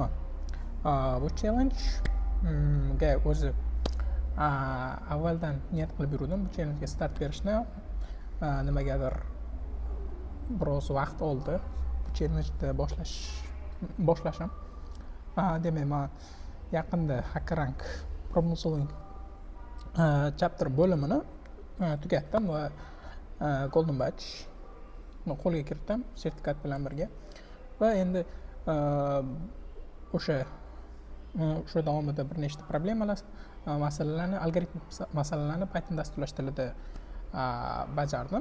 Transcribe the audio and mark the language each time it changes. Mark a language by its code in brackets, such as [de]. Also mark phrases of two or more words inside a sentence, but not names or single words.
[uz] Bu challenge ga o'zi avvaldan niyat qilib yurdim bu challenge ga start berishni. Nimagadir biroz vaqt oldi bu challenge ni boshlashim. Demak, men yaqinda HackerRank [en] problem solving chapter [uz] bo'limini tugatdim va [en] golden badge [uz] qo'lga kiritdim sertifikat bilan birga. Va endi o'sha davomida bir nechta problemalar, masalalarni, algoritmik masalalarni Python dasturlash tilida bajardim.